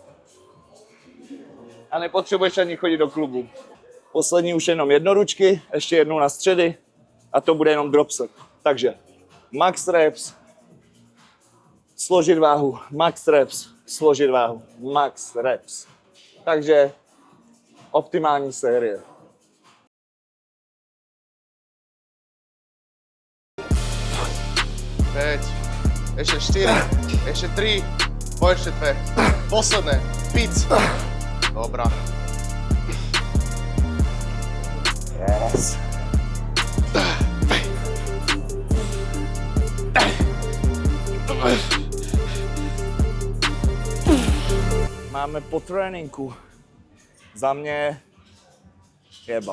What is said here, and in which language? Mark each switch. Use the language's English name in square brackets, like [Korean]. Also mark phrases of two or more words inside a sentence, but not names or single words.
[Czech] A nepotřebuješ ani chodit do klubu. Poslední už jenom jednoručky, ještě jednou na středy a to bude jenom dropset. Takže [English] max reps, [Czech] složit váhu, [English] max reps, [Czech] složit váhu, [English] max reps. [Czech] Takže optimální série. [Slovak] Päť, ešte 4, ešte 3, po ešte 2, posledné, pic. [Czech] Dobrá. Yes. Máme po tréninku. Za mě jeba.